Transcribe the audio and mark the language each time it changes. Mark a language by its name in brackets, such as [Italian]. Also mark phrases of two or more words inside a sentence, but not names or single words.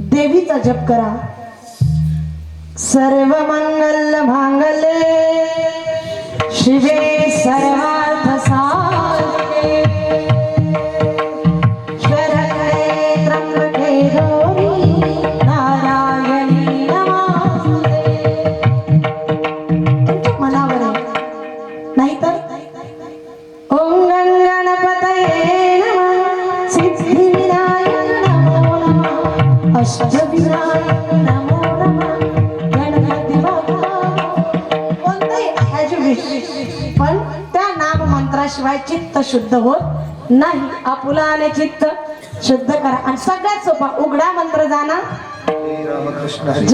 [Marathi] देवीचा जप करा. [Sanskrit] सर्व मंगल मांगल्ये शिवे सर्वार्थ साधिके शरण्ये त्र्यंबके गौरी नारायणी नमोस्तुते. [Marathi] तुमच्या मनावर आहे नाहीतर [Sanskrit] ओम गणपतये नमः सिद्धिविनायक नमो नमः अष्टविनायक नमो नमः [Marathi] गणपती बाप्पा कोणताही ॲज पण त्या नाम मंत्राशिवाय चित्त शुद्ध होत नाही. आपुलाने चित्त शुद्ध करा आणि सगळ्यात सोपा उघडा मंत्र जाणा. रामकृष्ण हरी.